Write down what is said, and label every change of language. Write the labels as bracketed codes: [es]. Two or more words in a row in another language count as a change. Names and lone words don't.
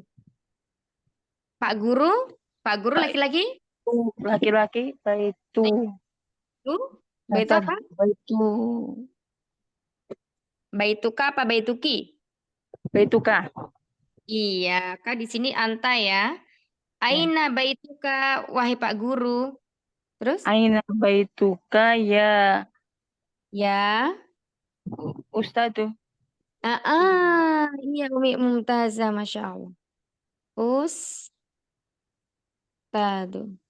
[id] Pak Guru? Pak Guru laki-laki? laki-laki, baitu, Baitu apa? baitu, [ar] Baituka apa baituki? baituka, [id] Iya, Kak di sini anta ya. [ar] أين بيتك [id] wahai Pak Guru. Terus? [ar] أين بيتك يا [id] Ya. [ar] Ustadu. [id] Iya Umi Mumtazah, Masya Allah. [ar] Ustadu.